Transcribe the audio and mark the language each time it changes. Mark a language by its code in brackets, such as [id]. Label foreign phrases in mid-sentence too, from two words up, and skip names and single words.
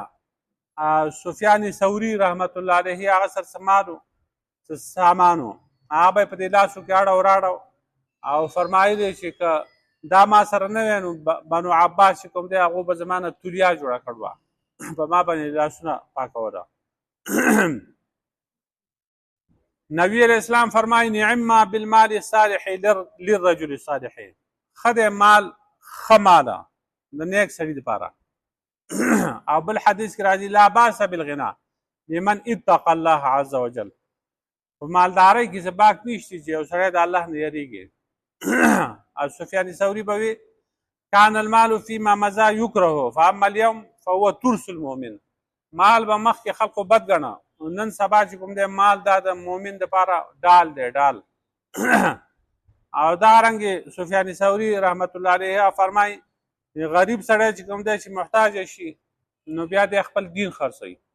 [ps] سفیان ثوری رحمت الله علیه هغه سرسمانو سامانو هغه به په دې لاسو کې اړه وراړو او فرمایلی چې که دا ما سره نه وی نو بنو عباس چې کوم دی هغو به زمانه تولیا جوړه کړوه په ما باندې لاسونه پاکوله. نبی علیہ السلام فرمایي [ar] نعم ما بالمال الصالح للرجل الصالح. [ps] ښه دی مال ښه ماله د نیک سړي دپاره. او بل حدیث کې راځي [ar] لا باس بالغنا لمن اتقى الله عز وجل. [ps] په مالدارۍ کې څه باک نشته چې یو سړی د الله نه یریږي. او سفیان ثوری به وي [ar] کان المال فيما مضى يكره فاما اليوم فهو ترس المؤمن. [ps] مال به مخکې خلکو بد ګڼه، نن سبا چې کوم دی مال دا د مؤمن دپاره ډال دی ډال. او دارنګې سفیان ثوری رحمت الله علیه فرمایي غریب سړی چې کوم دی چې محتاج شي نو بیا د خپل دین خرڅوي.